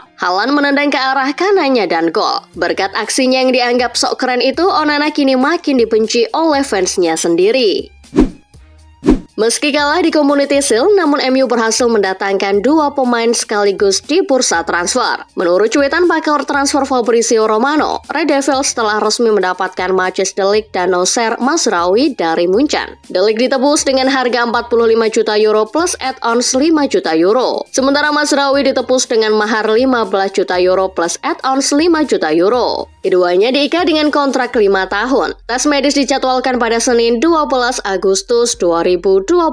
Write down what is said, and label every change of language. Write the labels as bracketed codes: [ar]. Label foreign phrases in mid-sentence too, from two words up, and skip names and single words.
[id] Haaland menendang ke arah kanannya dan gol. Berkat aksinya yang dianggap sok keren itu, Onana kini makin dibenci oleh fansnya sendiri. Meski kalah di Community Shield, namun MU berhasil mendatangkan dua pemain sekaligus di bursa transfer. Menurut cuitan pakar transfer Fabrizio Romano, Red Devils telah resmi mendapatkan Matthijs De Ligt dan Noussair Mazraoui dari Munchen. De Ligt ditebus dengan harga 45 juta euro plus add-ons 5 juta euro. Sementara Mazraoui ditebus dengan mahar 15 juta euro plus add-ons 5 juta euro. Keduanya diikat dengan kontrak 5 tahun. Tes medis dijadwalkan pada Senin 12 Agustus 2024.